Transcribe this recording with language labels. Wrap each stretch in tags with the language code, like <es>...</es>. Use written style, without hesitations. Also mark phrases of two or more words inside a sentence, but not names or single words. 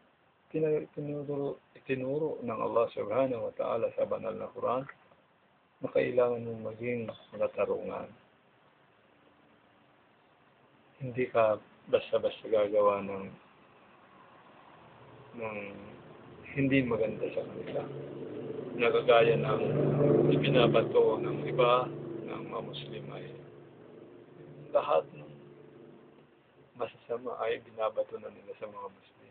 <tl>itinuro ng Allah</tl> <ar>سبحانه وتعالى</ar> <tl>sa banal na Quran na kailangan mong maging makatarungan. Hindi ka basta-basta gagawa ng hindi maganda sa kanila. Nagagaya ng ibinabato ng iba ng mga Muslim ay lahat ng masasama ay binabato na nila sa mga Muslim.</tl>